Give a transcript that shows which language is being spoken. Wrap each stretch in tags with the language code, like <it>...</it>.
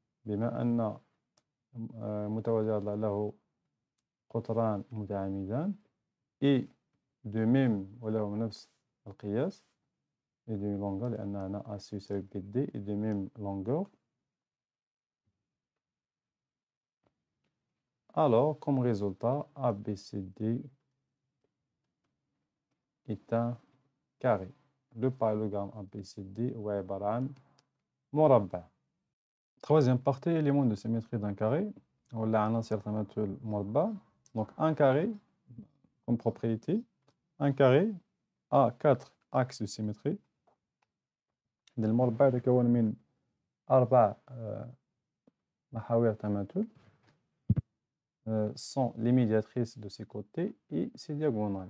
<ar>بما أن متوازي له قطران متعامدان</ar> <fr>et de même</fr> <ar>وله نفس القياس</ar> <fr>et de même longueur</fr> <ar>لأن هنا AC يساوي BD et de même longueur.</ar> <fr>Alors, comme résultat, ABCD est un carré. Le parallélogramme</fr> <ar>ABCD هو عبارة عن مربع.</ar> <fr>Troisième partie, élément de symétrie d'un carré. On a un</fr> <ar>عناصر تماثل مربع.</ar> <fr>Donc un carré, comme propriété, un carré a 4 axes de symétrie.</fr> <ar>المربع يتكون من 4 محاور تماثل</ar> <fr>sont les médiatrices de ses côtés et ses diagonales.</fr>